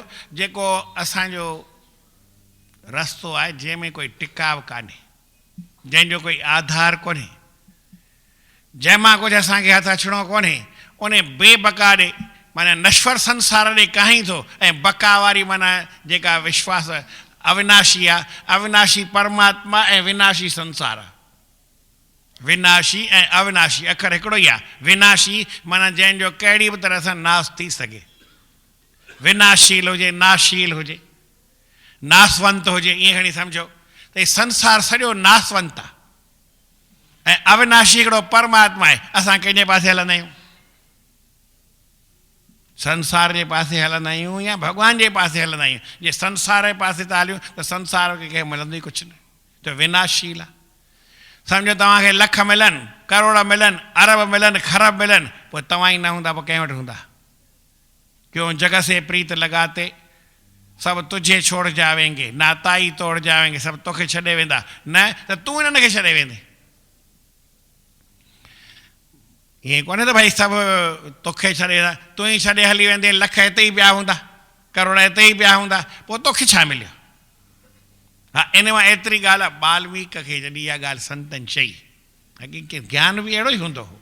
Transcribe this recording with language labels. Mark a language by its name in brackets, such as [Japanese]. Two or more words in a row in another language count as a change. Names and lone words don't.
[Sindhi] जेको असांजो रस्तो आहे जंहिंमें कोई टिकाव कान्हे, जंहिंजो कोई आधार कोन्हे, जंहिंमां कुझु असांखे हथु अचिणो कोन्हे, उन बेबका ॾे माना नश्वर संसार ॾे काहीं थो। ऐं बका वारी माना जेका विश्वास अविनाशी आहे, अविनाशी परमात्मा ऐं विनाशी संसार आहे। विनाशी ऐं अविनाशी अखर हिकिड़ो ई आहे। विनाशी माना जंहिंजो कहिड़ी बि तरह सां नाश थी सघे, विनाशील हुजे, नाशील हुजे, नासवंत हुजे, ईअं खणी सम्झो त हीउ संसार सॼो नासवंत आहे। ऐं अविनाशी हिकिड़ो परमात्मा आहे। असां कंहिंजे पासे हलंदा आहियूं? संसार जे पासे हलंदा आहियूं या भॻवान जे पासे हलंदा आहियूं? जे संसार जे पासे था हलियूं त संसार खे कंहिं मिलंदो ई कुझु न, त विनाशील आहे। सम्झो तव्हांखे लख मिलनि, करोड़ मिलनि, अरब मिलनि, खरब मिलनि, पोइ तव्हां ई न हूंदा, पोइ कंहिं वटि हूंदा? [Hindi] क्यों जग से प्रीत लगाते सब तुझे छोड़ जावेंगे, नाता ई तोड़ जावेंगे, [Sindhi] सभु तोखे छॾे वेंदा। न त तूं हिननि खे छॾे वेंदे। ईअं कोन्हे त भई सभु तोखे छॾे, तूं ई छॾे हली वेंदे, लख हिते ई पिया हूंदा, करोड़ हिते ई पिया हूंदा, पोइ तोखे छा मिलियो? हा, इन मां एतिरी ॻाल्हि आहे। बाल्मीक खे जॾहिं इहा ॻाल्हि संतनि चई, हक़ीक़त ज्ञान बि अहिड़ो ई हूंदो हो।